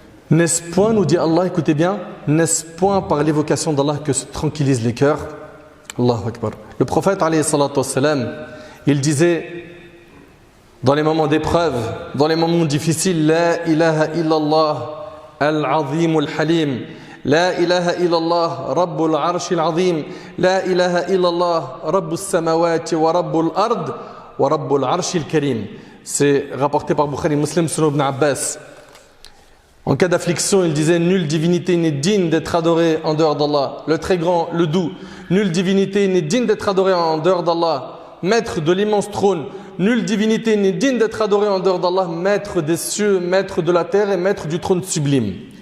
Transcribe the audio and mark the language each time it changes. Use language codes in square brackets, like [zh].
[fr] N'est-ce point, nous dit Allah, écoutez bien, n'est-ce point par l'évocation d'Allah que se tranquillisent les cœurs? Allahu Akbar. Le prophète alayhi salatu wassalam, il disait dans les moments d'épreuve, dans les moments difficiles, [ar] la ilaha illallah al-azim al-halim. لا إله إلا الله رب العرش العظيم لا إله إلا الله رب السماوات ورب الأرض ورب العرش الكريم. [fr] C'est rapporté par Bukhari Muslim selon Ibn Abbas. En cas d'affliction, il disait nulle divinité n'est digne d'être adorée en dehors d'Allah, le très grand, le doux. Nulle divinité n'est digne d'être adorée en dehors d'Allah, maître de l'immense trône. Nulle divinité n'est digne d'être adorée en dehors d'Allah, maître des cieux, maître de la terre et maître du trône sublime.